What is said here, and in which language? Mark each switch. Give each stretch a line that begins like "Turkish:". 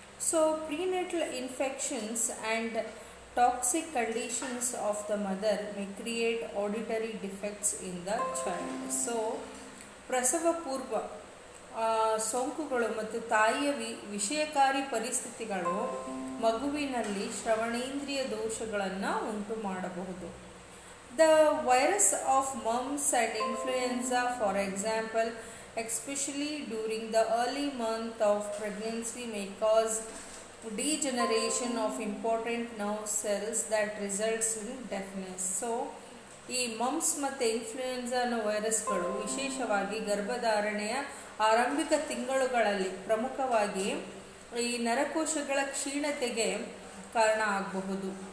English: So prenatal infections and toxic conditions of the mother may create auditory defects in the child.
Kannada: So ಪ್ರಸವ ಪೂರ್ವ ಸೋಂಕುಗಳು ಮತ್ತು ತಾಯಿಯ ವಿಷಯಕಾರಿ ಪರಿಸ್ಥಿತಿಗಳು ಮಗುವಿನಲ್ಲಿ ಶ್ರವಣೇಂದ್ರಿಯ ದೋಷಗಳನ್ನು ಉಂಟು ಮಾಡಬಹುದು.
English: The virus of mumps and influenza, for example, especially during the early month of pregnancy, may cause degeneration of important nerve cells that results in deafness.
Kannada: So ಈ mumps ಮತ್ತು ಇನ್ಫ್ಲೂಯೆನ್ಸಾ ಅನ್ನೋ ವೈರಸ್ಗಳು ವಿಶೇಷವಾಗಿ ಗರ್ಭಧಾರಣೆಯ ಆರಂಭಿಕ ತಿಂಗಳುಗಳಲ್ಲಿ ಪ್ರಮುಖವಾಗಿ ಈ ನರಕೋಶಗಳ ಕ್ಷೀಣತೆಗೆ ಕಾರಣ ಆಗಬಹುದು.